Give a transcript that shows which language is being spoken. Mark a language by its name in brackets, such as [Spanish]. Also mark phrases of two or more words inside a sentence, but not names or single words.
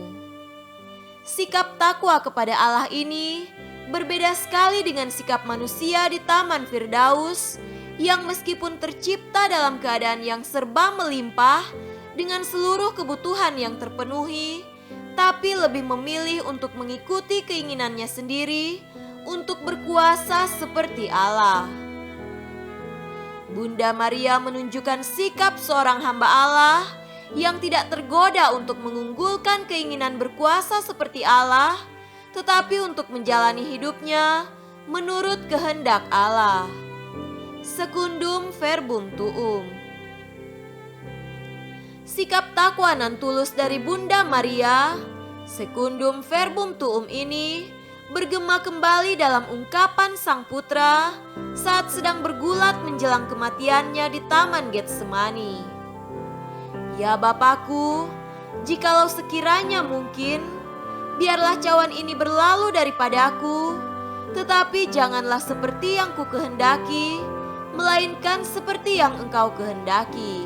[Indonesian] Sikap takwa kepada Allah ini berbeda sekali dengan sikap manusia di Taman Firdaus yang meskipun tercipta dalam keadaan yang serba melimpah dengan seluruh kebutuhan yang terpenuhi, tapi lebih memilih untuk mengikuti keinginannya sendiri untuk berkuasa seperti Allah. Bunda Maria menunjukkan sikap seorang hamba Allah yang tidak tergoda untuk mengunggulkan keinginan berkuasa seperti Allah, tetapi untuk menjalani hidupnya menurut kehendak Allah. [Latin] Secundum verbum tuum. [Indonesian] Sikap takwa nan tulus dari Bunda Maria, [Latin] secundum verbum tuum [Indonesian] ini bergema kembali dalam ungkapan Sang Putra saat sedang bergulat menjelang kematiannya di Taman Getsemani. Ya Bapakku, jikalau sekiranya mungkin, biarlah cawan ini berlalu daripadaku, tetapi janganlah seperti yang ku kehendaki, melainkan seperti yang Engkau kehendaki.